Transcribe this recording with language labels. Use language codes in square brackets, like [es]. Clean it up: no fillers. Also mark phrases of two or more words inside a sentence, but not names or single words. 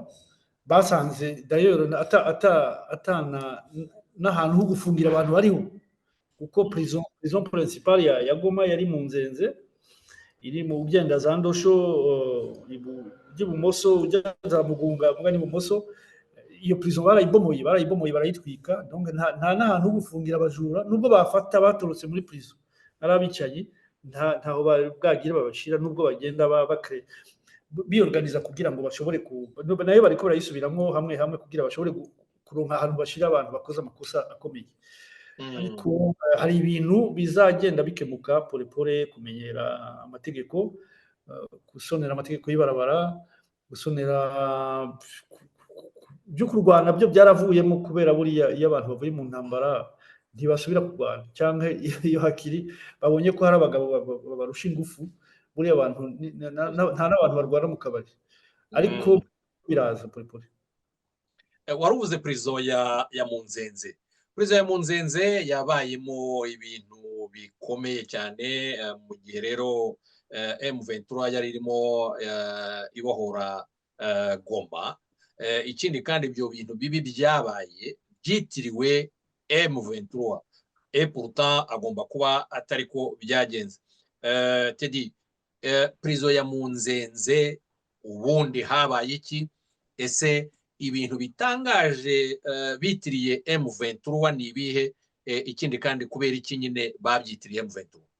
[rw] Basanze d'ailleurs atana n'ahantu ho gufungira abantu bariho, kuko [fr] prison principale [rw] ya Goma yari mu Nzenze, iri mu ugenda za Ndosho ibumoso, ujya za Mugunga mugani ibumoso, iyo prison barayibomoye barayitwika, donc nta n'ahantu ho gufungira abajura, nubwo bafata batorotse muri prison ari abicanyi, ntaho bwagire babashira, nubwo bagenda biorganiza kugira ngo bashobore nayo bariko barayisubiramwo hamwe kugira bashobore kuronka ahantu bashira abantu bakoze amakosa akomeye. Ariko hari ibintu bizagenda bikemuka pole kumenyera amategeko, gusonera amategeko y'ibarabara, gusonera byo kurwana byo byaravuyemo, kubera buriya iyo abantu bavuye mu ntambara ntibasubira kurwana, cyangwa iyo hakiri babonye ko hari abagabo barusha ingufu, buriya abantu nta n'abantu barwana mu kabari, ariko biraza pole. wari uvuze prison ya Munzenze. Prison ya Munzenze yabayemo ibintu bikomeye cyane mu gihe rero M23 yari irimo ibohora Goma. Ikindi kandi ibyo bintu bibi byabaye byitiriwe M23, [fr] et pourtant [rw] agomba kuba atari ko byagenze. Teddy, prison ya Munzenze ubundi habaye iki? Ese ibintu bitangaje bitiriye M23 ni ibihe? Ikindi kandi kubera iki nyine babyitiriye M23?